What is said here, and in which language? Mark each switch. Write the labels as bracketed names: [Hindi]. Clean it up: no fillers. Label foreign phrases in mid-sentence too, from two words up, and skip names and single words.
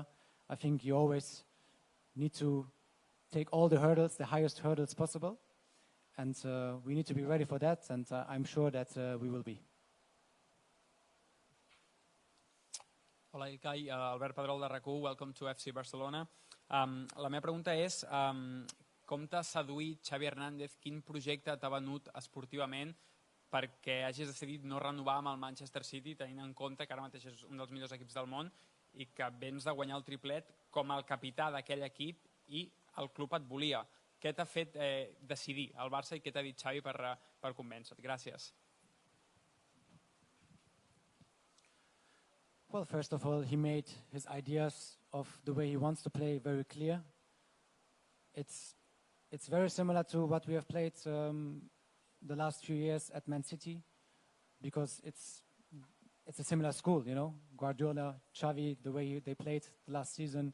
[English] I think you always need to take all the hurdles, the highest hurdles possible. And we need to be ready for that, and I'm sure that we will be. [Catalan] Hola, Ilkay. Albert Pedrol de RAC1, [English] welcome to FC Barcelona. [Catalan] La meva pregunta és, com t'ha seduït Xavi Hernández, quin projecte t'ha venut esportivament perquè hagis decidit no renovar amb el Manchester City, tenint en compte que ara mateix és un dels millors equips del món i que vens de guanyar el triplet com el capità d'aquell equip i el club et volia. Què t'ha fet decidir el Barça i què t'ha dit Xavi per convèncer-te? Gràcies. [English] Well, first of all, he made his ideas of the way he wants to play very clear. It's very similar to what we have played the last few years at Man City, because it's a similar school, you know, Guardiola, Xavi, the way they played the last season.